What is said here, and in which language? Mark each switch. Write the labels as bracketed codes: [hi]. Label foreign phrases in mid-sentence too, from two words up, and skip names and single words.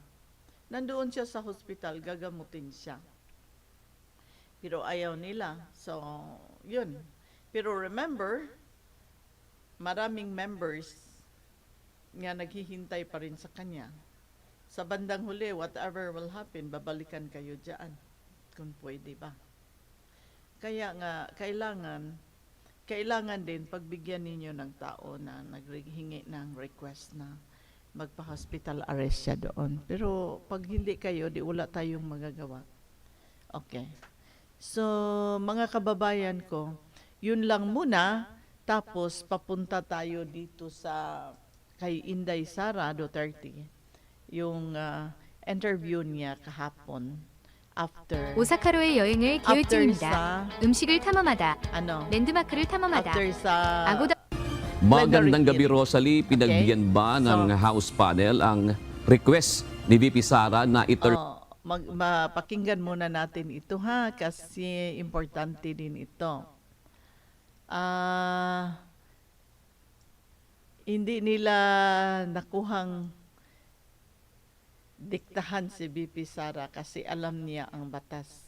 [tl] Nandoon siya sa hospital, gagamutin siya. Pero ayaw nila. So, yun. Pero remember, maraming members nga naghihintay pa rin sa kanya. Sa bandang huli, [en] whatever will happen, [tl] babalikan kayo dyan. Kung pwede ba. Kaya nga, kailangan din pagbigyan ninyo ng tao na naghingi ng request na magpa- [en] hospital arrest [tl] siya doon. Pero pag hindi kayo, di wala tayong magagawa. Okay. So, mga kababayan ko, yun lang muna. Tapos, papunta tayo dito kay Inday Sara Duterte. Yung interview niya kahapon. After [ko] 오사카로의 여행을 계획 중입니다. 음식을 탐험하다, 랜드마크를 탐험하다, [tl] after sa [ko] 아고다. [tl] Magandang gabi, Rosalie. Pinagbigyan ba ng [en] House panel [tl] ang request ni VP Sara na mapakinggan muna natin ito ha, kasi importante din ito. Hindi nila nakuhang diktahan si BP Sara kasi alam niya ang batas.